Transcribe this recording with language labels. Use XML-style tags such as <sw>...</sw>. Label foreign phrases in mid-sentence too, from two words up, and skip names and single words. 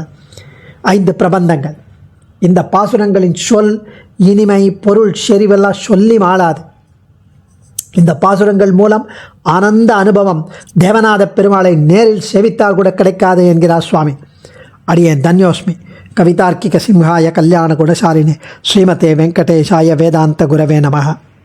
<ta>5 பிரபந்தங்கள். இந்த பாசுரங்களின் சொல், இனிமை, பொருள், செறிவெல்லாம் சொல்லி மாளாது. இந்த பாசுரங்கள் மூலம் ஆனந்த அனுபவம் தேவநாத பெருமாளை நேரில் சேவித்தால் கூட கிடைக்காது என்கிறார் சுவாமி. அடியேன் தன்யோஸ்மி.</ta> <sa>कवितार्किक सिंहाय कल्याण गुणशालिने श्रीमते वेङ्कटेशाय वेदान्त गुरवे नमः.</sa>